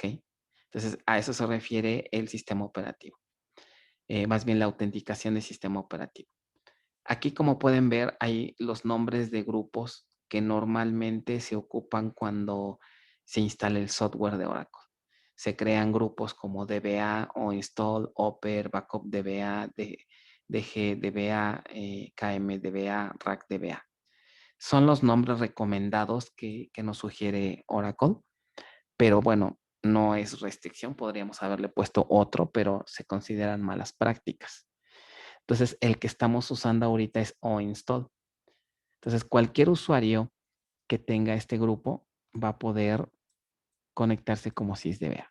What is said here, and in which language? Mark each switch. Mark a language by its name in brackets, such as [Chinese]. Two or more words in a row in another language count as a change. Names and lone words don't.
[Spanish] Entonces, a eso se refiere el sistema operativo. Más bien la autenticación del sistema operativo. Aquí, como pueden ver, hay los nombres de grupos que normalmente se ocupan cuando se instala el software de Oracle. Se crean grupos como DBA o install, Opera, backup DBA, DG DBA, KM DBA, Rack DBA. Son los nombres recomendados que nos sugiere Oracle, pero bueno, no es restricción. Podríamos haberle puesto otro, pero se consideran malas prácticas. Entonces, el que estamos usando ahorita es OInstall. Entonces, cualquier usuario que tenga este grupo va a poder conectarse como sysdba.